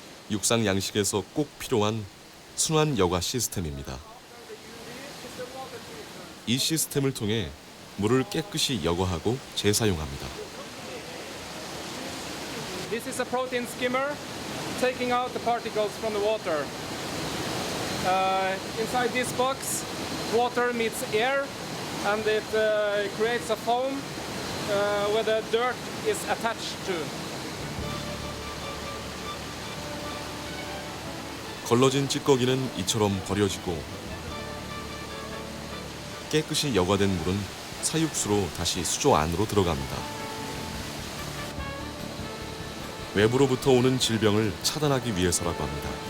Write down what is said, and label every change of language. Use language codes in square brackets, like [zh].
[ko] 육상 양식에서 꼭 필요한 순환 여과 시스템입니다. 이 시스템을 통해 물을 깨끗이 여과하고 재사용합니다. [en] This is a protein skimmer taking out the particles from the water. Inside this box, water meets air and it creates a foam where the dirt is attached to. [ko] 걸러진 찌꺼기는 이처럼 버려지고 깨끗이 여과된 물은 사육수로 다시 수조 안으로 들어갑니다. 외부로부터 오는 질병을 차단하기 위해서라고 합니다.